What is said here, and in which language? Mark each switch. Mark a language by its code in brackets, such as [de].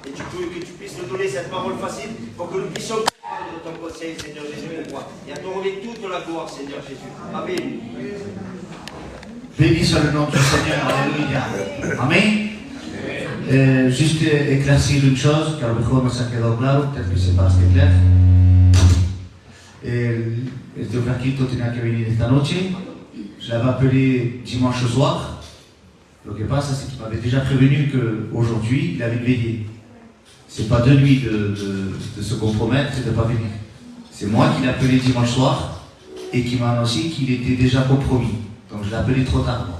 [fr] Et que tu puisses nous donner cette parole facile pour que nous puissions prendre de ton conseil, Seigneur Jésus, mon roi. Et à te remettre toute la gloire, Seigneur Jésus. Amen. Béni soit le nom du Seigneur. Alléluia. Amen. Juste éclaircir une chose, car le [es] mejor no se ha quedado claro, [fr] peut-être que c'est pas assez clair. [es] Este flaquito tenía que venir esta noche. [fr] Je l'avais appelé dimanche soir. Ce qui passe, c'est qu'il m'avait déjà prévenu qu'aujourd'hui, il avait une veillée. C'est pas de lui de se compromettre et de ne pas venir. C'est moi qui l'ai appelé dimanche soir et qui m'a annoncé qu'il était déjà compromis. Donc je l'ai appelé trop tard.